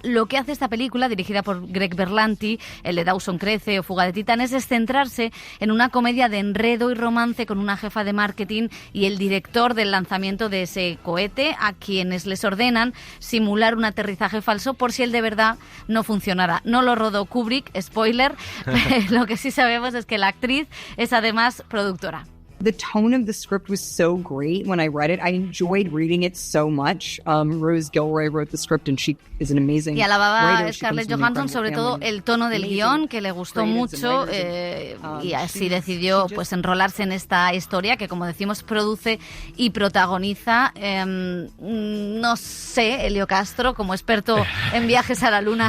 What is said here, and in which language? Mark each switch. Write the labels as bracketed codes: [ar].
[es] Lo que hace esta película, dirigida por Greg Berlanti, el de Dawson Crece o Fuga de Titanes, es centrarse en una comedia de enredo y romance con una jefa de marketing y el director del lanzamiento de ese cohete, a quienes les ordenan simular un aterrizaje falso por si él de verdad no funcionara. No lo rodó Kubrick, spoiler, lo que sí sabemos es que la actriz es además productora. [en] The tone of the script was so great when I read it. I enjoyed reading it so much. Rose Gilroy wrote the script and she is an amazing [es] Y alababa [en] writer. [es] a Scarlett Johansson sobre todo el tono del guión, que le gustó mucho, y así decidió pues enrolarse en esta historia que, como decimos, produce y protagoniza. No sé, Elio Castro, como experto en viajes a la luna.